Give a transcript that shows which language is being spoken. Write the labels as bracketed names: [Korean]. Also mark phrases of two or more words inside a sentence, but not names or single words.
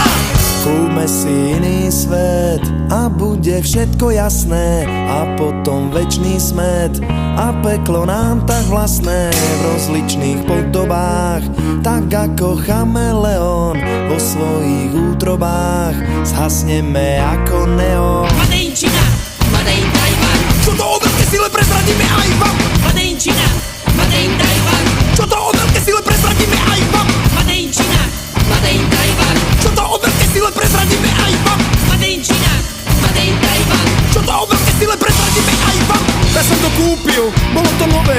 [Slovak] Kúpme si iný svet a bude všetko jasné a potom večný smet a peklo nám tak vlastné v rozličných podobách, tak ako chameleón vo svojich útrobách zhasneme ako neon. [English] Made in Čína, Made in Taiwan. [Slovak] Čo to o veľké sile prezradíme aj vám. [English] Made in Čína, Made in Taiwan. [Slovak] Čo to o veľké sile prezradíme aj vám. [English] Made in Čína, Made in Taiwan. [Slovak] Čo to o veľké sile prezradíme aj vám. [English] Made in Čína, Made in Taiwan. [Slovak] Čo to o veľké sile prezradíme aj vám. Ja som to kúpil, bolo to nové.